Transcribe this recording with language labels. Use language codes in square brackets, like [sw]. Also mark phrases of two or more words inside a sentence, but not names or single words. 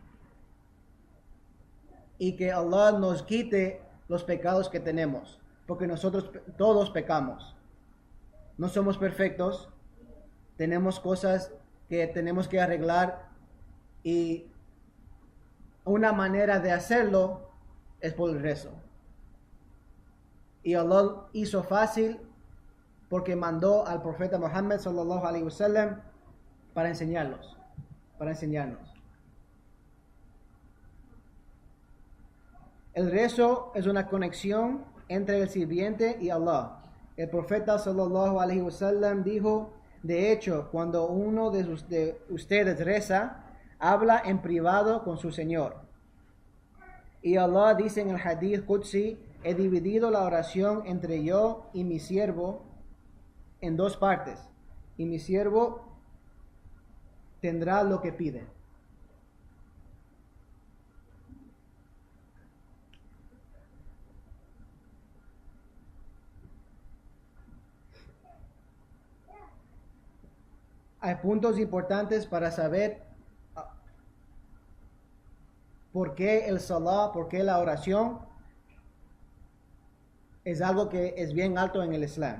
[es] y que Allah nos quite los pecados que tenemos, porque nosotros todos pecamos, no somos perfectos, tenemos cosas que tenemos que arreglar y una manera de hacerlo es por el rezo. Y Allah hizo fácil porque mandó al profeta Muhammad [ar] صلى الله عليه وسلم [es] para enseñarnos. El rezo es una conexión entre el sirviente y Allah. El profeta [ar] صلى الله عليه وسلم [es] dijo, de hecho, cuando uno de ustedes reza, habla en privado con su Señor. Y Allah dice en el [ar] حديث قدسي, [es] he dividido la oración entre yo y mi siervo en 2 partes, y mi siervo tendrá lo que pide. Hay puntos importantes para saber por qué el salah, por qué la oración es algo que es bien alto en el Islam.